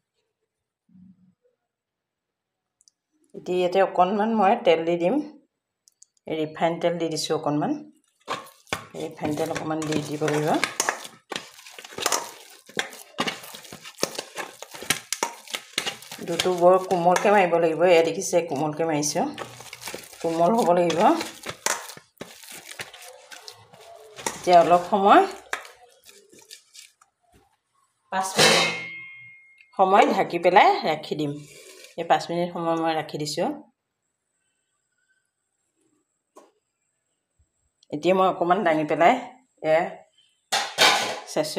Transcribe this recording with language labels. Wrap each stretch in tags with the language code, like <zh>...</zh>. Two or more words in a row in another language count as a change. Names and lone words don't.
<as>ইতে ইয়াতে অকণমান মই তেল দি দিম। ৰিফাইন তেল দি দিছো। অকণমান ৰিফাইন তেল অকণমান দি দিব লাগিব। দুটা বৰ কোমলকৈ মাৰিব লাগিব। এয়া দেখিছে কোমলকৈ মাৰিছো। কোমল হ'ব লাগিব। এতিয়া অলপ সময় 5 মিনিট সময় ঢাকি পেলাই ৰাখি দিম। এই 5 মিনিট সময় মই ৰাখি দিছো। এতিয়া মই অকমান দাঙি পেলাই চাইছো।</as>